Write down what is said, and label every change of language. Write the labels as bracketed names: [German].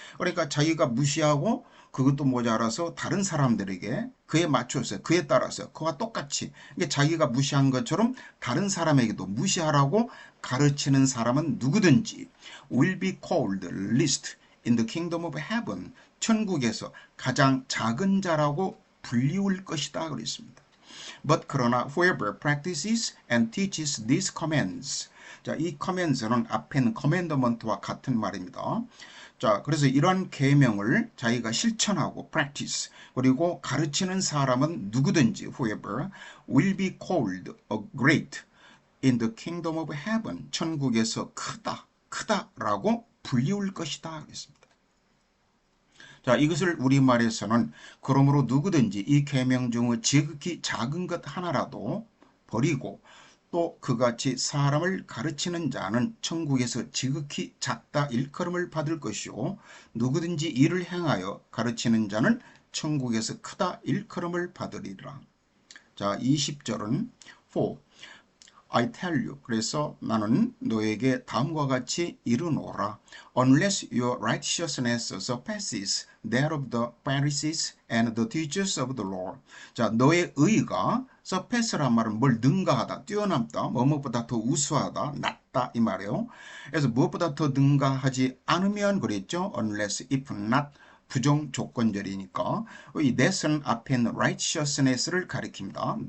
[Korean] 그러니까 자기가 무시하고 그것도 모자라서 다른 사람들에게 그에 맞춰서 그에 따라서 그와 똑같이 자기가 무시한 것처럼 다른 사람에게도 무시하라고 가르치는 사람은 누구든지 [English] will be called least in the kingdom of heaven. [Korean] 천국에서 가장 작은 자라고 불리울 것이다 그랬습니다. [English] But [Korean] 그러나 [English] whoever practices and teaches these commands. [Korean] 자, 이 commands는 앞에는 commandment와 같은 말입니다. 자, 그래서 이러한 계명을 자기가 실천하고 practice 그리고 가르치는 사람은 누구든지 [English] whoever will be called a great in the kingdom of heaven. [Korean] 천국에서 크다라고 불리울 것이다 그랬습니다. 자, 이것을 우리말에서는 그러므로 누구든지 이 계명 중의 지극히 작은 것 하나라도 버리고 또 그같이 사람을 가르치는 자는 천국에서 지극히 작다 일컬음을 받을 것이요 누구든지 이를 행하여 가르치는 자는 천국에서 크다 일컬음을 받으리라. 자, 20절은 [English] for I tell you. [Korean] 그래서 나는 너에게 다음과 같이 이르노라. [English] Unless your righteousness surpasses that of the Pharisees and the teachers of the law. [Korean] 자, 너의 의가 surpass란 말은 뭘 능가하다, 뛰어넘다, 무엇보다 더 우수하다, 낫다 이 말이에요. 그래서 무엇보다 더 능가하지 않으면 그랬죠. [English] Unless, if not. [Korean] 부정 조건절이니까 이 that은 앞에 있는 righteousness를 가리킵니다.